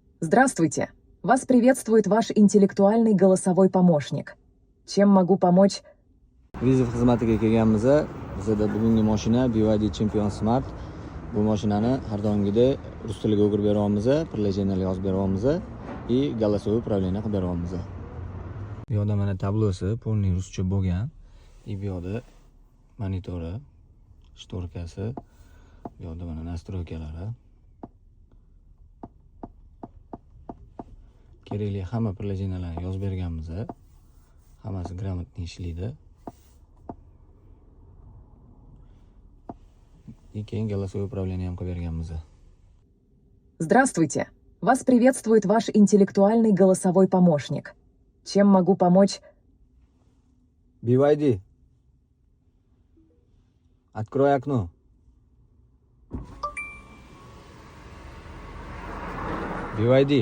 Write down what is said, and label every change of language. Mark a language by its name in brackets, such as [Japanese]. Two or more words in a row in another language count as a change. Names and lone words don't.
[Russian] Здравствуйте! Вас приветствует ваш интеллектуальный голосовой помощник. Чем могу помочь? [Uzbek] Vizov xizmatiga kelganmiz. Bizda bugungi mashina BYD Champion Smart. Bu mashinani har doimgidek rus tiliga o'girib beryapmiz, приложениyalar yozib beryapmiz [Russian] и голосовое управление [Uzbek] qilib beryapmiz. Bu yerda mana tablosi полный ruscha bo'lgan. И bu yerda monitori, shtorkasi, bu yerda mana настройкалari. Kerakli hamma приложениyalarni yozib berganmiz. Hammasi gрамотно ishlaydi. И keyin [Russian] голосовое управление [Uzbek] ham qilib berganmiz. [Russian] Здравствуйте! Вас приветствует ваш интеллектуальный голосовой помощник. Чем могу помочь? BYD. Открой окно. BYD.